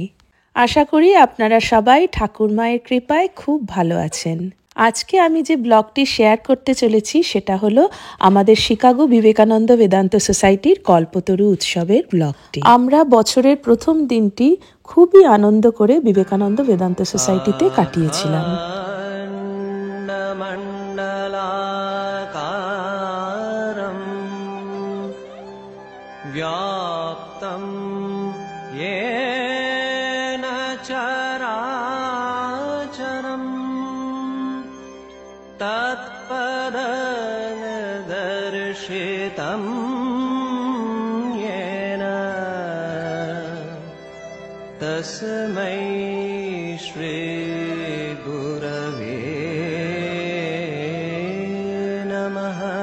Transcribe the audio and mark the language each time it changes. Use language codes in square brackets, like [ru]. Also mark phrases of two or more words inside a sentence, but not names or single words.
[bn] আশা করি আপনারা সবাই ঠাকুর মায়ের কৃপায় খুব ভালো আছেন। আজকে আমি যে ব্লগটি শেয়ার করতে চলেছি সেটা হলো আমাদের শিকাগো বিবেকানন্দ বেদান্ত সোসাইটির কল্পতরু উৎসবের ব্লগটি। আমরা বছরের প্রথম দিনটি খুবই আনন্দ করে বিবেকানন্দ বেদান্ত সোসাইটিতে কাটিয়েছিলাম। [sa] व्याप्तं येन चराचरं तत्पदनिदर्शितं येन तस्मै श्रीगुरवे नमः।